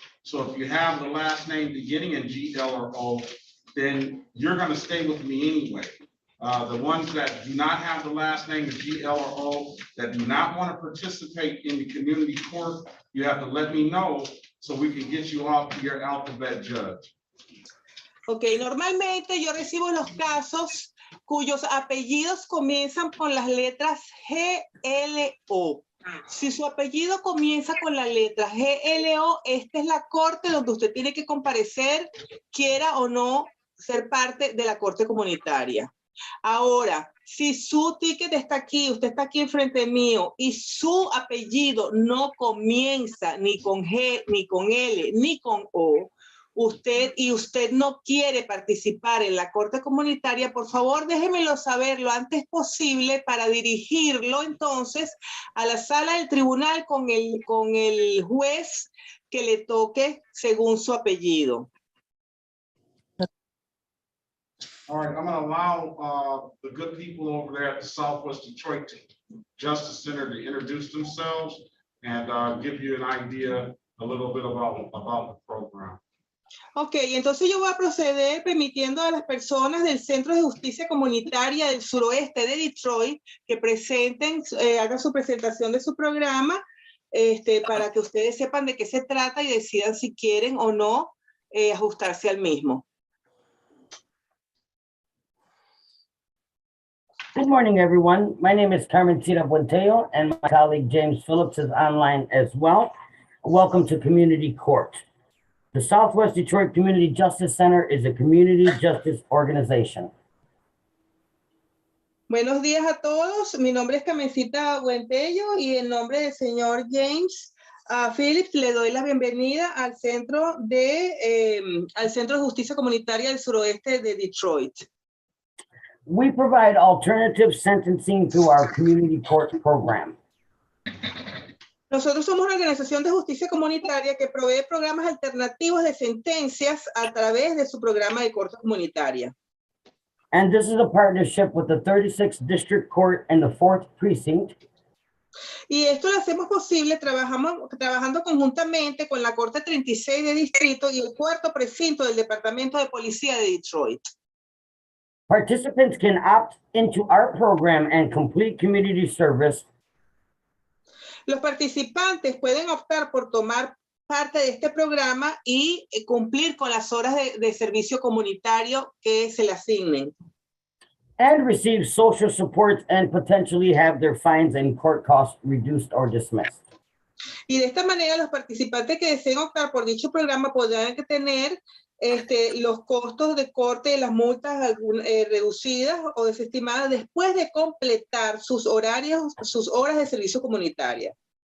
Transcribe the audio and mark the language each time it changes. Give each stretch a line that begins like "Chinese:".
English: So if you have the last name beginning in G, L, or O, then you're going to stay with me anyway. The ones that do not have the last name of G, L, or O, that do not want to participate in the community court, you have to let me know so we can get you off to your alphabet judge.
Spanish: Ok, normalmente yo recibo los casos cuyos apellidos comienzan con las letras G, L, O. Si su apellido comienza con la letra G, L, O, esta es la corte donde usted tiene que comparecer, quiera o no ser parte de la corte comunitaria. Ahora, si su ticket está aquí, usted está aquí enfrente mío y su apellido no comienza ni con G, ni con L, ni con O, usted no quiere participar en la corte comunitaria, por favor déjemelo saber lo antes posible para dirigirlo entonces a la sala del tribunal con el juez que le toque según su apellido.
English: All right, I'm going to allow the good people over there at the Southwest Detroit Justice Center to introduce themselves. and give you an idea a little bit about the program.
Spanish: Ok, entonces yo voy a proceder permitiendo a las personas del Centro de Justicia Comunitaria del Suroeste de Detroit que presenten, hagan su presentación de su programa, para que ustedes sepan de qué se trata y decidan si quieren o no ajustarse al mismo.
English: Good morning, everyone. My name is Carmencita Buenteo, and my colleague James Phillips is online as well. Welcome to Community Court. The Southwest Detroit Community Justice Center is a community justice organization.
Spanish: Buenos días a todos. Mi nombre es Carmencita Buentello y en nombre del señor James Phillips le doy la bienvenida al Centro de Justicia Comunitaria del Suroeste de Detroit.
English: We provide alternative sentencing through our community court program.
Spanish: Nosotros somos una organización de justicia comunitaria que provee programas alternativos de sentencias a través de su programa de corte comunitaria.
English: And this is a partnership with the 36th District Court and the 4th Precinct.
Spanish: Y esto lo hacemos posible trabajando conjuntamente con la Corte 36 de Distrito y el 4º Precinto del Departamento de Policía de Detroit.
English: Participants can opt into our program and complete community service.
Spanish: Los participantes pueden optar por tomar parte de este programa y cumplir con las horas de servicio comunitario que se le asignen.
English: And receive social support and potentially have their fines and court costs reduced or dismissed.
Spanish: Y de esta manera los participantes que deseen optar por dicho programa podrán tener los costos de corte de las multas reducidas o desestimadas después de completar sus horas de servicio comunitaria.